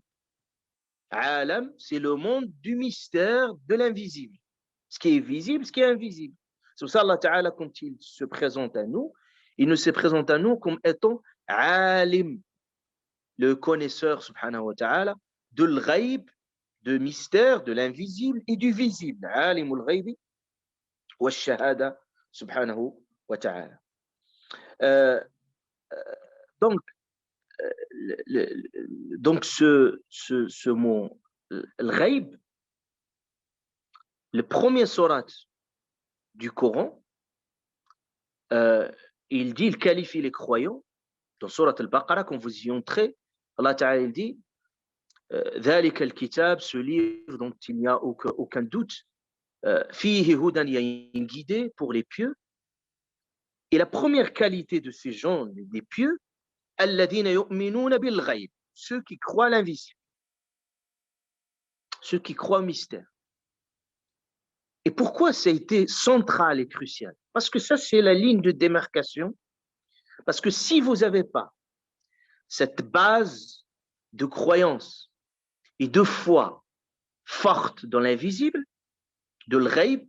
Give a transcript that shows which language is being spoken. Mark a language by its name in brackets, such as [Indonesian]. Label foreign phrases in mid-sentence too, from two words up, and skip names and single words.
[French] Alam, c'est le monde du mystère, de l'invisible. Ce qui est visible, ce qui est invisible. C'est pour ça [Arabic] الله تعالى, [French] quand il se présente à nous, il ne se présente à nous comme étant Alim, le connaisseur [Arabic] سبحانه وتعالى, [French] de l'ghaib, de mystère, de l'invisible et du visible. [Arabic] عالم الغيب والشهادة سبحانه وتعالى. [French] Donc, ce mot, al-ghaib, le premier surat du Coran, il dit, il qualifie les croyants, dans surat al-Baqarah, quand vous y entrez, [Arabic] الله تعالى [French] il dit, [Arabic] ذلك الكتاب, [French] ce livre dont il n'y a aucun doute, [Arabic] فيه هدى, [French] il y a une guidée pour les pieux. Et la première qualité de ces gens, des pieux, [Arabic] الذين يؤمنون بالغيب, [French] ceux qui croient à l'invisible, ceux qui croient au mystère. Et pourquoi ça a été central et crucial? Parce que ça, c'est la ligne de démarcation. Parce que si vous n'avez pas cette base de croyance et de foi forte dans l'invisible, de l'ghaib,